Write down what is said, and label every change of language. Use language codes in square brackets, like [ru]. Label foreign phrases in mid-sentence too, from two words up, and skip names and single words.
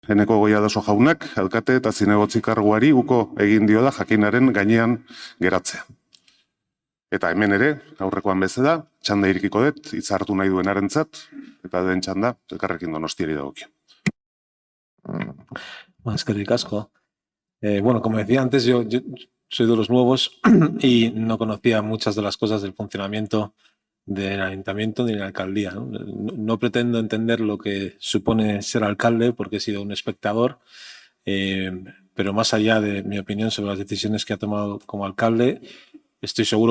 [eu] Eneko Goiadaso jaunak, alkate eta zinegotzi karguari uko egin dio da jakinaren gainean geratzea. Eta hemen ere, aurrekoan bezala, txanda irikiko dut, hitza hartu nahi duenarentzat, eta den txanda, elkarrekin Donostiari dagokio. Eskerrik asko. [es] Bueno, como decía antes, yo soy de los nuevos y no conocía muchas de las cosas del funcionamiento del ayuntamiento ni de la alcaldía, ¿no? No pretendo entender lo que supone ser alcalde porque he sido un espectador, pero más allá de mi opinión sobre las decisiones que ha tomado como alcalde, estoy seguro